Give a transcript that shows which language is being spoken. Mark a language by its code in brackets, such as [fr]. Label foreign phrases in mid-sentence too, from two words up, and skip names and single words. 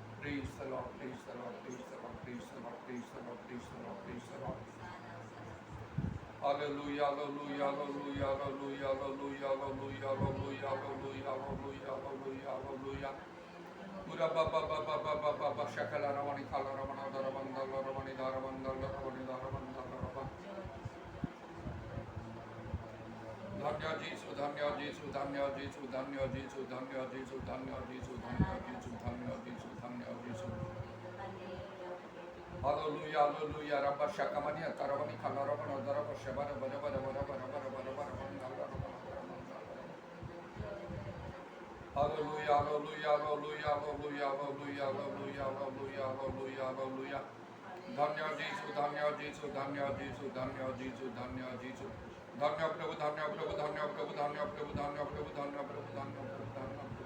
[en] Praise the Lord, praise the Lord, praise the Lord, praise the Lord, praise the Lord, praise the Lord, praise the Lord. Hallelujah, hallelujah, hallelujah, hallelujah, hallelujah, hallelujah, hallelujah, hallelujah, hallelujah, hallelujah, hallelujah. Pura baba baba baba baba shakala ramani kala ramana daramanda ramani daramanda ramani daramanda ramani. [hi] धन्य जीसु धन्य जीसु धन्य जीसु धन्य जीसु धन्य जीसु धन्य जीसु धन्य जीसु धन्य जीसु धन्य जीसु हालेलुया हालेलुया रब्बा शकमनी करवनी खलरवना दरब शबर बर बर बर बर बर बर बर हालेलुया हालेलुया हालेलुया हालेलुया हालेलुया हालेलुया हालेलुया हालेलुया हालेलुया धन्य जीसु धन्य जीसु धन्य जीसु धन्य जीसु धन्य जीसु धन्य प्रभु धन्य प्रभु धन्य प्रभु धन्य प्रभु धन्य प्रभु धन्य प्रभु धन्य प्रभु धन्य